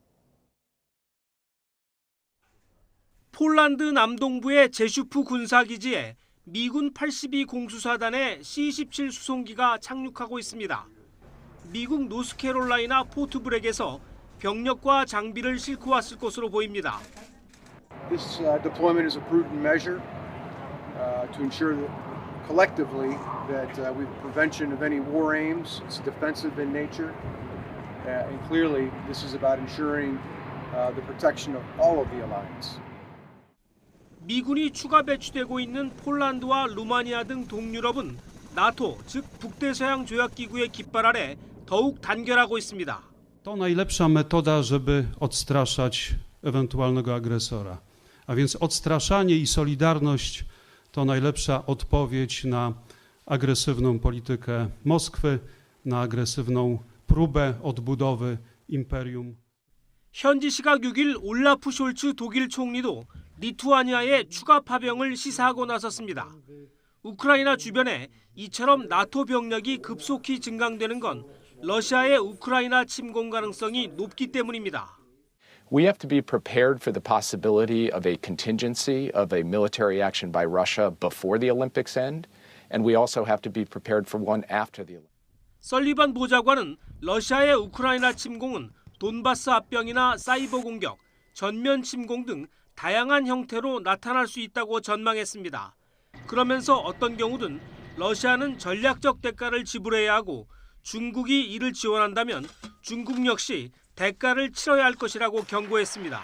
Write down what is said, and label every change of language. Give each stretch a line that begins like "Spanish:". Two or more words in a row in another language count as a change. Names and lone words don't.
Korean: 폴란드 남동부의 제슈프 군사기지에 미군 82 공수사단의 C-17 수송기가 착륙하고 있습니다. 미국 노스캐롤라이나 포트브렉에서 병력과 장비를 싣고 왔을 것으로 보입니다.
English: This deployment is a prudent measure to ensure that collectively that we have prevention of any war aims. It's defensive in nature, and clearly this is about ensuring the protection of all of the alliance.
Korean: 미군이 추가 배치되고 있는 폴란드와 루마니아 등 동유럽은 나토, 즉 북대서양 조약기구의 깃발 아래 더욱 단결하고 있습니다.
Polish: To najlepsza metoda, żeby odstraszać ewentualnego agresora. A więc odstraszanie i solidarność to najlepsza odpowiedź na agresywną politykę Moskwy, na agresywną próbę odbudowy imperium.
Korean: 현지 시각 6일 올라프 숄츠 독일 총리도 리투아니아의 추가 파병을 시사하고 나섰습니다. 우크라이나 주변에 이처럼 나토 병력이 급속히 증강되는 건 러시아의 우크라이나 침공 가능성이 높기 때문입니다.
English: We have to be prepared for the possibility of a contingency of a military action by Russia before the Olympics end, and we also have to be prepared for one after the Olympics.
Korean: 설리반 보좌관은 러시아의 우크라이나 침공은 돈바스 합병이나 사이버 공격, 전면 침공 등 다양한 형태로 나타날 수 있다고 전망했습니다. 그러면서 어떤 경우든 러시아는 전략적 대가를 지불해야 하고 중국이 이를 지원한다면 중국 역시 대가를 치러야 할 것이라고 경고했습니다.